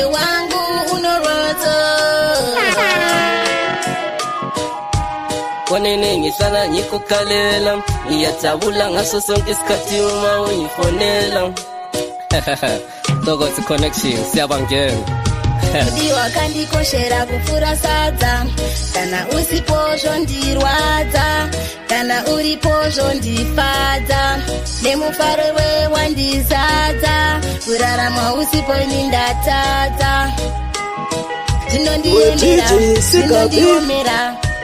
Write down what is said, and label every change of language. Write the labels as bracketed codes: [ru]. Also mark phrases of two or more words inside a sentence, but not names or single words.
[sn] wangu unorwadza. [zu] Kwanini ngisala ngikukalela ngiyajabula ngaso sonke isikhathi uma ungifonela. Tokotsi connection siyabangena. [sn] Ndiwa kandikoshera kupfura sadza, kana usipo zvondirwadza, kana uripo zvondifadza, nemufaro we wandizadza, kurarama usipo ini ndatadza, zvinondiemera zvinondiomera.